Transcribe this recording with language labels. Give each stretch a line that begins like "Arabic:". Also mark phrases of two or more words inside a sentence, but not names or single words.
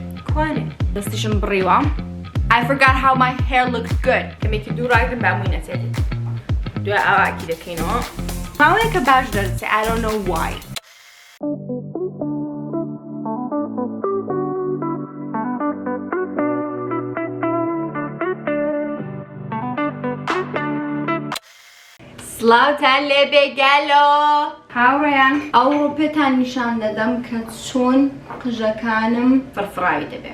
Central Kurdish: جوانێ دەستیشم بڕیوە.
English: I forgot how my hair looks good.
Central Kurdish: کەمێکی دوو ڕاگرم بامووی نەچێت. دوای ئاواکی دەکەینەوە. ماوەیەکە باش دەرچێت.
English: I don't know why.
Central Kurdish: سلااوتان لێ بێگەلۆ هاوڕێیان ئەوڕۆ پێتان نیشان دەدەم کە چۆن قژەکانم فڕفڕاوی دەبێت.